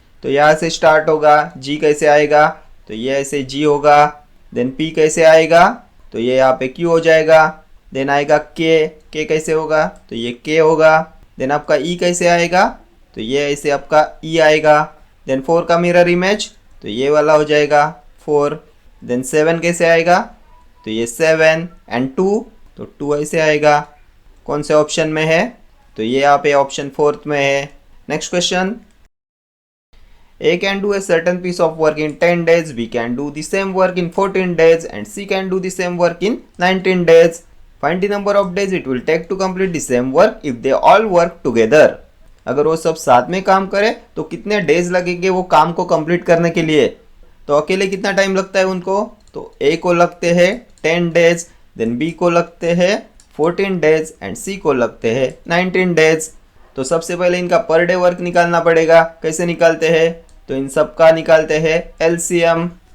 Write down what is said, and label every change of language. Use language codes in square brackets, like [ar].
[hi] तो यहाँ से स्टार्ट होगा, जी कैसे आएगा, तो ये ऐसे जी होगा, देन पी कैसे आएगा, तो ये यहाँ पे क्यू हो जाएगा, देन आएगा के कैसे होगा, तो ये के होगा, देन आपका ई कैसे आएगा, तो ये ऐसे आपका ई आएगा, देन 4 का मिरर इमेज, तो ये वाला हो जाएगा 4, देन 7 कैसे आएगा, तो ये 7 एंड 2, तो 2 ऐसे आएगा, कौन से ऑप्शन में है, तो ये यहाँ पे ऑप्शन 4th में है। [en] Next question, A can do a certain piece of work in 10 days, B can do the same work in 14 days and C can do the same work in 19 days. Find the number of days it will take to complete the same work if they all work together. [hi] अगर वो सब साथ में काम करे तो कितने days लगेंगे वो काम को कंप्लीट करने के लिए, तो अकेले कितना टाइम लगता है उनको, तो A को लगते हैं 10 डेज, देन B को लगते हैं 14 डेज एंड C को लगते हैं 19 डेज। तो सबसे पहले इनका पर डे वर्क निकालना पड़ेगा। कैसे निकालते हैं, तो इन सब का निकालते हैं एलसीएम।